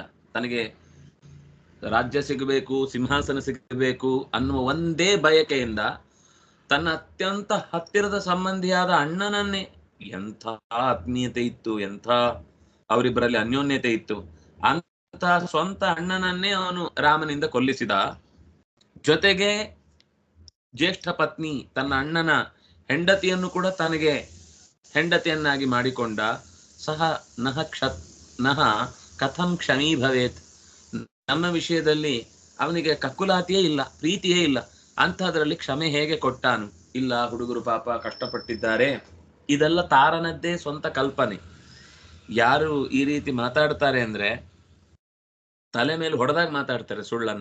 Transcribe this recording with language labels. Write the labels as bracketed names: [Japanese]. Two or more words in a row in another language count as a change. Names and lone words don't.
[Kannada] ತನಗೆ ರಾಜ್ಯ ಸಿಗಬೇಕು, ಸಿಂಹಾಸನ ಸಿಗಬೇಕು ಅನ್ನುವ ಒಂದೇ ಬಯಕೆಯಿಂದ ತನ್ನ ಅತ್ಯಂತ ಹತ್ತಿರದ ಸಂಬಂಧಿಯಾದ ಅಣ್ಣನನ್ನೇ, ಎಂಥ ಆತ್ಮೀಯತೆ ಇತ್ತು, ಎಂಥ ಅವರಿಬ್ಬರಲ್ಲಿ ಅನ್ಯೋನ್ಯತೆ ಇತ್ತು, ಅಂತ ಸ್ವಂತ ಅಣ್ಣನನ್ನೇ ಅವನು ರಾಮನಿಂದ ಕೊಲ್ಲಿಸಿದ. ಜೊತೆಗೆ ಜ್ಯೇಷ್ಠ ಪತ್ನಿ ತನ್ನ ಅಣ್ಣನ ಹೆಂಡತಿಯನ್ನು ಕೂಡ ತನಗೆ ಹೆಂಡತಿಯನ್ನಾಗಿ ಮಾಡಿಕೊಂಡ. [Sanskrit] ಸಹ ನಹ ಕಥಂ ಕ್ಷಮೀ ಭವೇತ್, [Kannada] ನಮ್ಮ ವಿಷಯದಲ್ಲಿ ಅವನಿಗೆ ಕಕ್ಕುಲಾತಿಯೇ ಇಲ್ಲ, ಪ್ರೀತಿಯೇ ಇಲ್ಲ, ಅಂಥದ್ರಲ್ಲಿ ಕ್ಷಮೆ ಹೇಗೆ ಕೊಟ್ಟಾನು? ಇಲ್ಲ, ಹುಡುಗರು ಪಾಪ ಕಷ್ಟಪಟ್ಟಿದ್ದಾರೆ. ಇದೆಲ್ಲ ತಾರನದ್ದೇ ಸ್ವಂತ ಕಲ್ಪನೆ. ಯಾರು ಈ ರೀತಿ ಮಾತಾಡ್ತಾರೆ ಅಂದ್ರೆ ತಲೆ ಮೇಲೆ ಹೊಡೆದಾಗ ಮಾತಾಡ್ತಾರೆ ಸುಳ್ಳನ್ನ.